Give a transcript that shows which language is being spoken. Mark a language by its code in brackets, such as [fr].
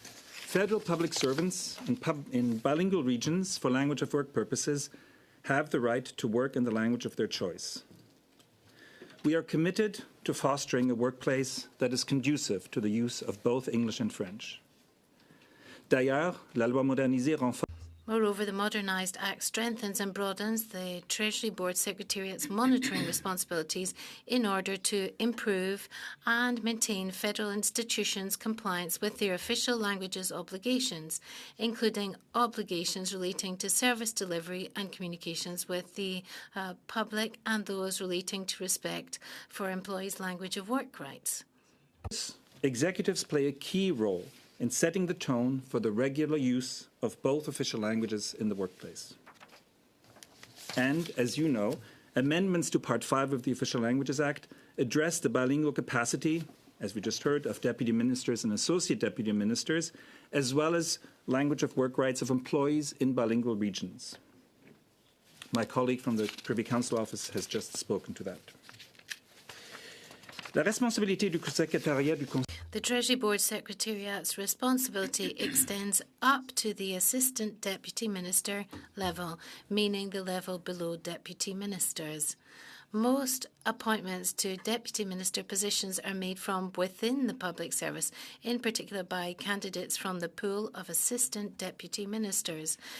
[en] Federal public servants in bilingual regions for language of work purposes have the right to work in the language of their choice. We are committed to fostering a workplace that is conducive to the use of both English and French. [fr] D'ailleurs, la loi modernisée renforce. [en] Moreover, the Modernised Act strengthens and broadens the Treasury Board Secretariat's monitoring responsibilities in order to improve and maintain federal institutions' compliance with their official languages obligations, including obligations relating to service delivery and communications with the public and those relating to respect for employees' language of work rights. Executives play a key role in setting the tone for the regular use of both official languages in the workplace. And, as you know, amendments to Part 5 of the Official Languages Act address the bilingual capacity, as we just heard, of deputy ministers and associate deputy ministers, as well as language of work rights of employees in bilingual regions. My colleague from the Privy Council Office has just spoken to that. [fr] La responsabilité du secrétariat du Conseil. [en] The Treasury Board Secretariat's responsibility extends up to the Assistant Deputy Minister level, meaning the level below Deputy Ministers. Most appointments to Deputy Minister positions are made from within the public service, in particular by candidates from the pool of Assistant Deputy Ministers.